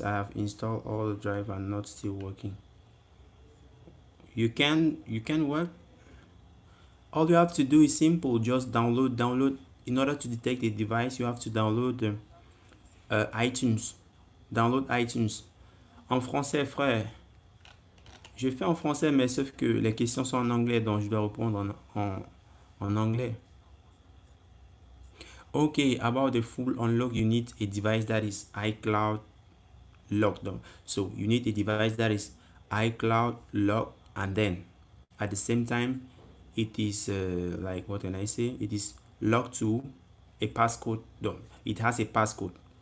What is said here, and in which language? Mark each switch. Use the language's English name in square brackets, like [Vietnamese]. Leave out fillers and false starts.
[English] I have installed all the drive and not still working. You can work. All you have to do is simple. Just download. In order to detect a device, you have to download iTunes. Download iTunes. [French] En français, frère. Je fais en français, mais sauf que les questions sont en anglais, donc je dois répondre en anglais. [English] Okay, about the full unlock, you need a device that is iCloud locked down. So you need a device that is iCloud locked, and then at the same time, it is like, what can I say? It is locked to a passcode. No, it has a passcode.